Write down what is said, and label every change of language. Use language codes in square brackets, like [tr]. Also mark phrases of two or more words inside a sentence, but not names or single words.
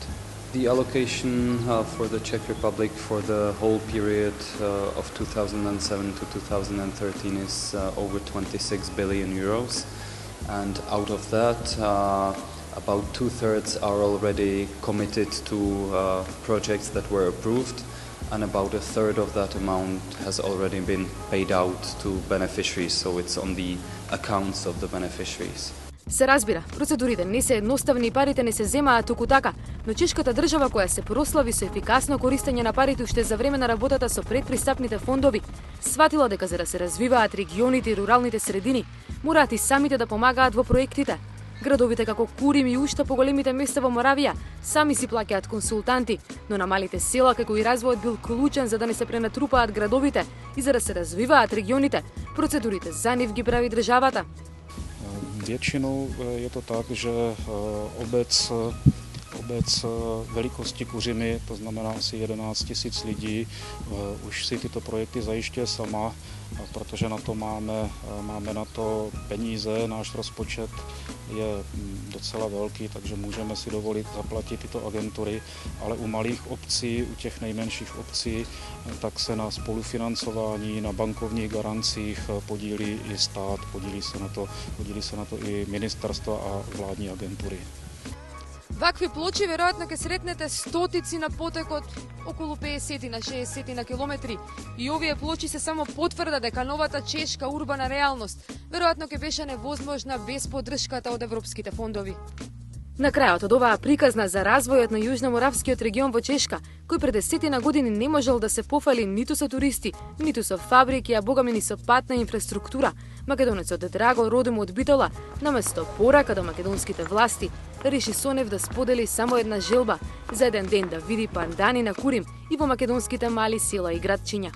[en] The allocation for the Czech Republic for the whole period of 2007 to 2013 is over 26 billion euros, and out of that, about 2/3 are already committed to projects that were approved, and about 1/3 of that amount has already been paid out to beneficiaries, so it's on the accounts of the beneficiaries. [mk] Се разбира, процедурите не се едноставни и парите не се земаат туку така, но чешката држава која се прослави со ефикасно користење на парите уште за време на работата со предпристапните фондови, сватила дека за да се развиваат регионите и руралните средини, мораат и самите да помагаат во проектите. Градовите како Курим и уште поголемите места во Моравија сами си плаќаат консултанти, но на малите села како и развојот бил клучен за да не се пренатрупаат градовите и за да се развиваат регионите, процедурите за нив ги прави државата. [cs] Většinou je to tak, že obec velikosti Kuřimy, to znamená asi 11 000 lidí, už si tyto projekty zajišťuje sama, protože na to máme na to peníze, náš rozpočet je docela velký, takže můžeme si dovolit zaplatit tyto agentury, ale u malých obcí, u těch nejmenších obcí, tak se na spolufinancování, na bankovních garancích podílí i stát, podílí se na to i ministerstva a vládní agentury. [mk] Вакви плочи веројатно ќе сретнете стотици на потекот околу 50 на 60 на километри. И овие плочи се само потврда дека новата чешка урбана реалност веројатно ќе беше невозможна без поддршката од европските фондови. На крајот од оваа приказна за развојот на Јужноморавскиот регион во Чешка, кој пред 10 години не можел да се пофали ниту со туристи, ниту со фабрики, а богами ни со патна инфраструктура, македонецот Драго родом од Битола, наместо порака до македонските власти, реши со нив да сподели само една желба за еден ден да види пандани на Курим и во македонските мали села и градчиња.